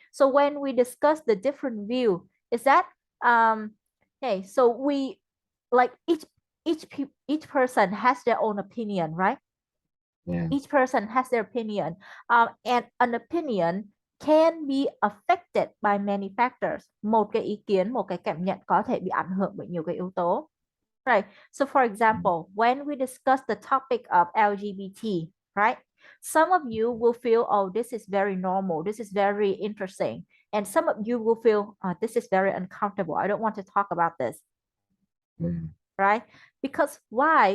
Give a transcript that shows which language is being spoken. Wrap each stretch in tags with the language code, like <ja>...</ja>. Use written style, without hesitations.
<en>So when we discuss the different view, is that okay, so we like each person has their own opinion, right? Yeah, Each person has their opinion. And an opinion can be affected by many factors.</en> <vi>Một cái ý kiến, một cái cảm nhận có thể bị ảnh hưởng bởi nhiều cái yếu tố.</vi> <en>Right. So, for mm, example, when we discuss the topic of LGBT, right, some of you will feel, oh, this is very normal, this is very interesting. And some of you will feel, oh, this is very uncomfortable. I don't want to talk about this, yeah, right? Because why?</en>